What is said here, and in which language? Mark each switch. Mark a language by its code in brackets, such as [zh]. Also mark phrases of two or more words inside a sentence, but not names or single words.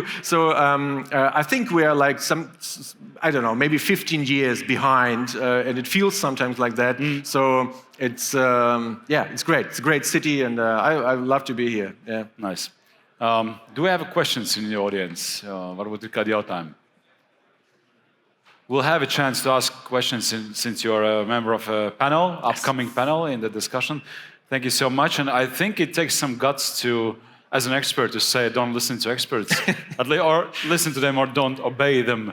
[en] So I think we are like I don't know, maybe 15 years behind, and it feels sometimes like that. So it's it's great. It's a great city, and I love to be here. Yeah. Nice. Do we have questions in the audience? [lv] Varbūt ir kādi jautājumi? [en] We'll have a chance to ask questions since you're a member of a panel, upcoming panel in the discussion. Thank you so much. And I think it takes some guts to, as an expert, to say don't listen to experts, or listen to them or don't obey them.